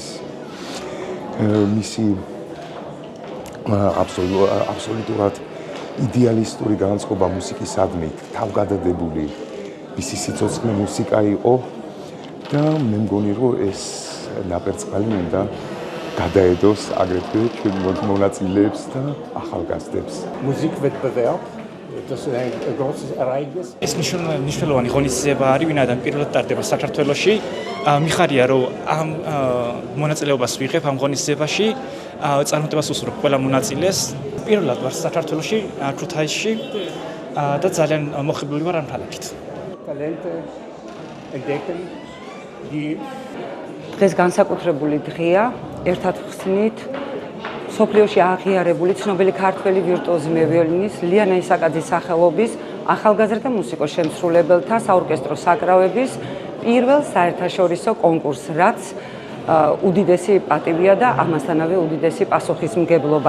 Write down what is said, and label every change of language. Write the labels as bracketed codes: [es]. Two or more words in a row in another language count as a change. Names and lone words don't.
[ka] მისი აბსოლუტურად იდეალისტური განწყობა მუსიკისადმი თავგადადებული მისი სიცოცხლე მუსიკა იყო და მე მგონი რომ ეს ნაპერწკალი უნდა გადაედოს აგრეთვე ჩვენ მონაწილეებს და ახალგაზრდებს. [de] Musikwettbewerb, das ist ein großes Ereignis. [ka] ეს მნიშვნელოვანი ღონისძიება არის, ვინაიდან პირველად ტარდება საქართველოში. მიხარია რომ ამ მონაწილეობას ვიღებ ამ ღონისძიებაში, წარმატებას უსურვებ ყველა მონაწილეს. პირველად ვარ საქართველოში, ქუთაისში და ძალიან მოხიბლული ვარ ამ თვალით. [de] Talente entdecken, die [ka] დღეს განსაკუთრებული დღეა, ერთად ხსნით სოფლიოში აღიარებული ცნობილი ქართველი ვირტუოზი მევიოლინის ლიანა ისაკაძის სახელობის ახალგაზრდა მუსიკოს-შემსრულებელთა საორკესტრო საკრავების პირველ საერთაშორისო კონკურსს, რაც უდიდესი პატივია და ამასთანავე უდიდესი პასუხისმგებლობა.